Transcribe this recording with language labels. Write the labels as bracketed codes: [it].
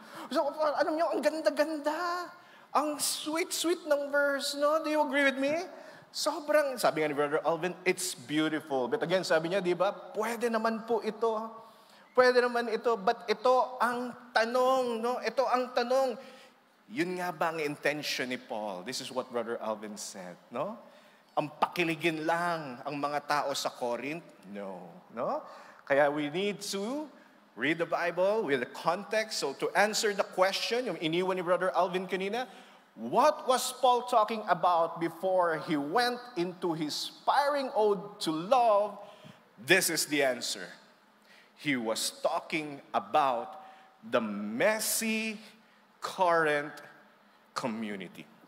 [tl] So, alam nyo, ang ganda-ganda. Ang sweet-sweet ng verse. No? [en] Do you agree with me? [tl] Sobrang, sabi nga ni [en] Brother Alvin, it's beautiful. [tl] But again, sabi niya, di ba, pwede naman po ito. Pwede naman ito, [en] but ito ang tanong, [tl] no? Ito ang tanong. [en] Yun nga ba ang intention ni Paul? This is what Brother Alvin said, no? [tl] Ang pakiligin lang ang mga tao sa Corinth? No, no? Kaya [en] we need to read the Bible with the context. So to answer the question, [tl] yung iniwan ni Brother Alvin kanina, [en] what was Paul talking about before he went into his inspiring ode to love? This is the answer. He was talking about the messy, current community.